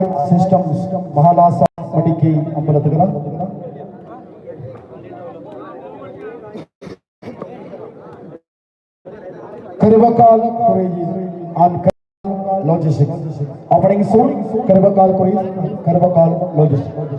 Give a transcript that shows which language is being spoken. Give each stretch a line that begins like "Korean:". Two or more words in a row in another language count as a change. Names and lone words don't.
Malayalam: സിസ്റ്റംസ് മഹാലാസ മടിക്കൈ അമ്പലത്തുകര Karivakal Kuriji and Logistics.
English: Opening soon, Karivakal Kuriji, Karivakal Logistics.